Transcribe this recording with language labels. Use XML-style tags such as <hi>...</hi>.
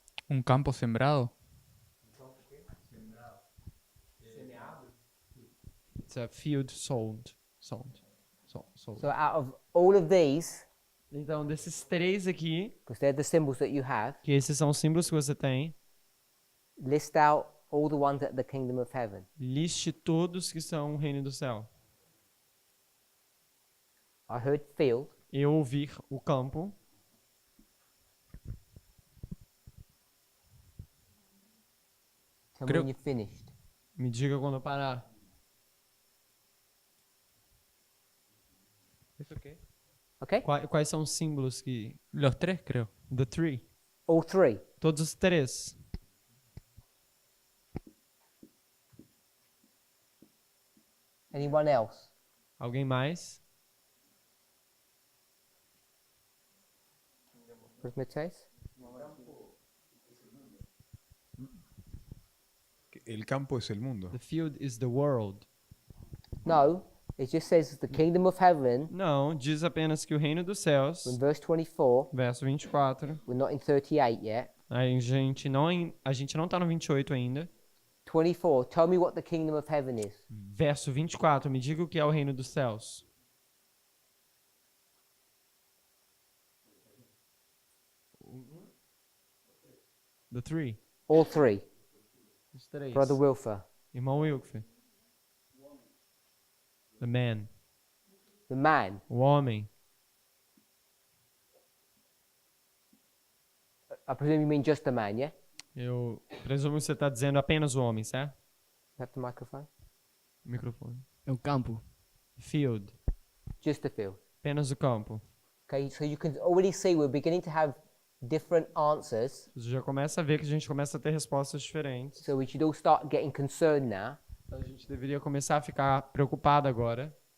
<es>Un campo sembrado.</es> <en>It's a field sown. Sown. So out of all of these,</en> <pt>Então, desses três aqui,</pt> <en>because they're the symbols that you have,</en> <pt>que esses são os símbolos que você tem,</pt> <en>list out all the ones at the kingdom of heaven.</en> <pt>liste todos que são o reino do céu.</pt> <en>I heard field.</en> <pt>Eu ouvir o campo.</pt> <en>Tell me</en> <es>Creo-</es> <en>when you're finished.</en> <pt>Me diga quando eu parar.</pt> <en>Okay?</en> <pt>Quais são os símbolos que...</pt> <es>Los tres, creo.</es> <en>The three. All three.</en> <pt>Todos os três.</pt> <en>Anyone else?</en> <pt>Alguém mais?</pt> <en>Brother Mateus?</en> <es>El campo es el mundo.</es> <en>The field is the world. No, it just says the kingdom of heaven</en> <pt>Não, diz apenas que o reino dos céus,</pt> <en>in verse 24.</en> <pt>verso 24,</pt> <en>We're not in 38 yet.</en> <pt>a gente não tá no 28 ainda.</pt> <en>24. Tell me what the kingdom of heaven is.</en> <pt>Verso 24, me diga o que é o reino dos céus.</pt> <en>The three. All three.</en> <pt>Os três.</pt> <en>Brother Wilfer.</en> <pt>Irmão Wilfer.</pt> <en>The man. The man.</en> <pt>O homem.</pt> <en>I presume you mean just the man, yeah?</en> <pt>Eu presumo que você está dizendo apenas o homem, certo?</pt> <en>You have the microphone?</en> <pt>Microfone. É o campo.</pt> <en>Field. Just the field.</en> <pt>Apenas o campo.</pt> <en>Okay, so you can already see we're beginning to have different answers.</en> <pt>Você já começa a ver que a gente começa a ter respostas diferentes.</pt> <en>So we should all start getting concerned now.</en> <pt>Então a gente deveria começar a ficar preocupado agora.</pt>